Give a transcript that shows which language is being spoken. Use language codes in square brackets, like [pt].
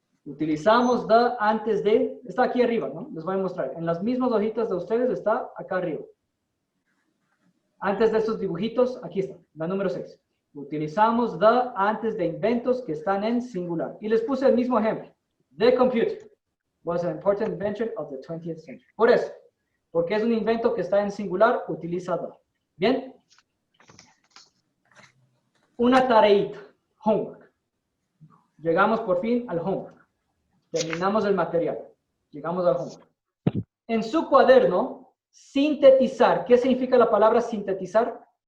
[es] Utilizamos the antes de, está aquí arriba, ¿no? Les voy a mostrar. En las mismas hojitas de ustedes está acá arriba. Antes de estos dibujitos, aquí está, la número 6. Utilizamos the antes de inventos que están en singular. Y les puse el mismo ejemplo. [en] The computer was an important invention of the 20th century. [es] Por eso, porque es un invento que está en singular, utiliza the. ¿Bien? Una tareita, homework. Llegamos por fin al homework. Terminamos el material. Llegamos al homework. En su cuaderno, sintetizar. ¿Qué significa la palabra sintetizar?